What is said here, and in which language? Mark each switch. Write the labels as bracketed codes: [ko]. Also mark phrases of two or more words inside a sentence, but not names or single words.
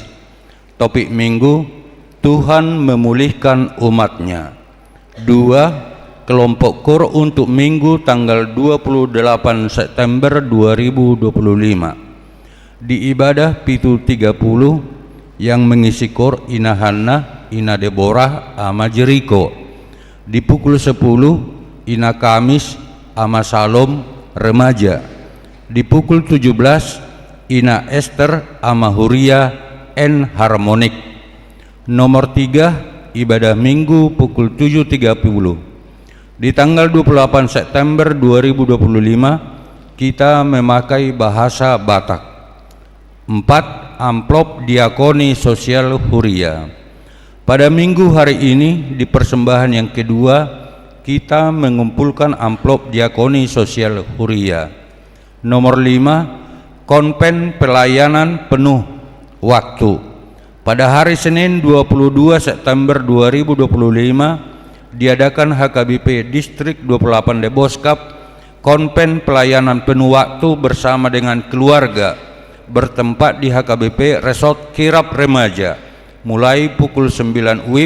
[id] Topik minggu, Tuhan memulihkan umatnya. 2. Kelompok KUR untuk Minggu tanggal 28 September 2025. Di ibadah Pitu 30 yang mengisi KUR Ina Hanna, Ina Deborah, ama Jeriko. Di pukul 10 Ina Kamis, ama Salom, remaja. Di pukul 17 Ina Esther, ama Huria, N harmonik. Nomor 3 ibadah Minggu pukul 7.30. Di tanggal 28 September 2025 kita memakai bahasa Batak. 4. Amplop diakoni sosial Huria. Pada minggu hari ini di persembahan yang kedua kita mengumpulkan amplop diakoni sosial Huria. Nomor 5. Konven pelayanan penuh waktu. Pada hari Senin 22 September 2025 diadakan HKBP Distrik 28 Deboskap konven pelayanan penuh waktu bersama dengan keluarga bertempat di HKBP Resort Kirap Remaja mulai pukul 9 WIB.